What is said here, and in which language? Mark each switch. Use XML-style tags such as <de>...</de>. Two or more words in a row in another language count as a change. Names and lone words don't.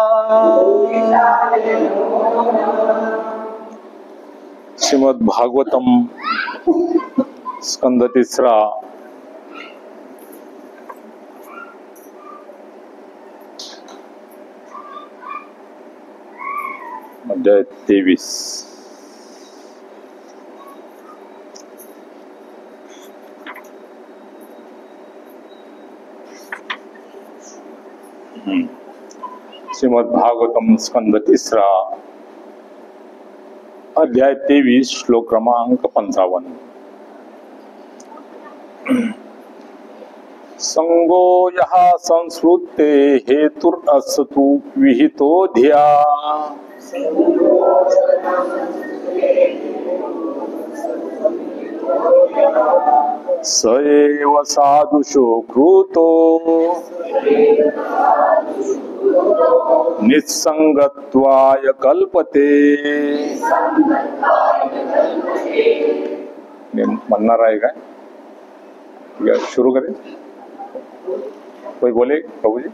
<mr>श्रीमद् भागवतम स्कंद तिसरा अध्याय 23। श्रीमद् भागवतम स्कंद तिसरा अध्याय 23 श्लोक क्रमांक 55।</mr> <sa>संगो यः संस्कृते हेतुरस्तु विहितो धिया स एव साधुषो कृतो निस्संगत्वाय कल्पते।</sa> <mr>म्हणणार आहे काय?</mr> <hi>ठीक है, शुरू करें। कोई बोले प्रभु जी।</hi>